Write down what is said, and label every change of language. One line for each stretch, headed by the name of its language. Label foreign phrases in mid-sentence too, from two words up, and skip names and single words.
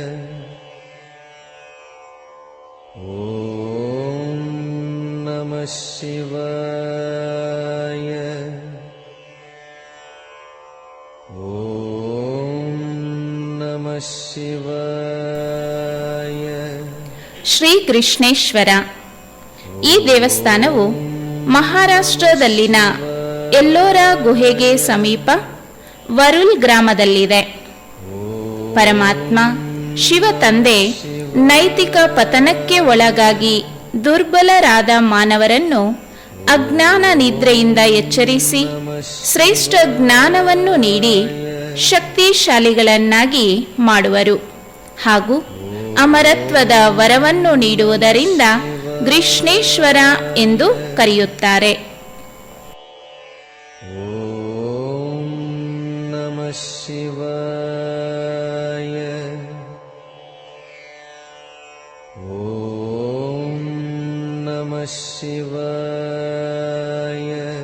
Sanskrit: ಓಂ ನಮಃ ಶಿವಾಯ. ಓಂ ನಮಃ ಶಿವಾಯ.
Kannada: ಶ್ರೀ ಕೃಷ್ಣೇಶ್ವರ ಈ ದೇವಸ್ಥಾನವು ಮಹಾರಾಷ್ಟ್ರದಲ್ಲಿನ ಎಲ್ಲೋರ ಗುಹೆಗೆ ಸಮೀಪ ವರುಲ್ ಗ್ರಾಮದಲ್ಲಿದೆ. ಪರಮಾತ್ಮ ಶಿವ ತಂದೆ ನೈತಿಕ ಪತನಕ್ಕೆ ಒಳಗಾಗಿ ದುರ್ಬಲರಾದ ಮಾನವರನ್ನು ಅಜ್ಞಾನ ನಿದ್ರೆಯಿಂದ ಎಚ್ಚರಿಸಿ ಶ್ರೇಷ್ಠ ಜ್ಞಾನವನ್ನು ನೀಡಿ ಶಕ್ತಿಶಾಲಿಗಳನ್ನಾಗಿ ಮಾಡುವರು ಹಾಗೂ ಅಮರತ್ವದ ವರವನ್ನು ನೀಡುವುದರಿಂದ ಕೃಷ್ಣೇಶ್ವರ ಎಂದು ಕರೆಯುತ್ತಾರೆ.
Sanskrit: ಓಂ ನಮಃ ಶಿವಾಯ. ಓಂ ನಮಃ ಶಿವಾಯ.